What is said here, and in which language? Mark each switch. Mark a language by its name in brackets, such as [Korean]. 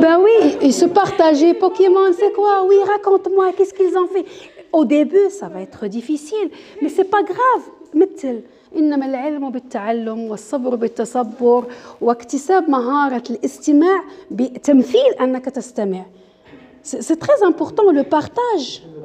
[French] Ben oui, et se partager Pokémon, c'est quoi? Oui, raconte-moi, qu'est-ce qu'ils ont fait? Au début, ça va être difficile, mais c'est pas grave. [Arabic] مثل إنما العلم بالتعلم والصبر بالتصبر واكتساب مهارة الاستماع بتمثيل أنك تستمع. [French] C'est très important le partage.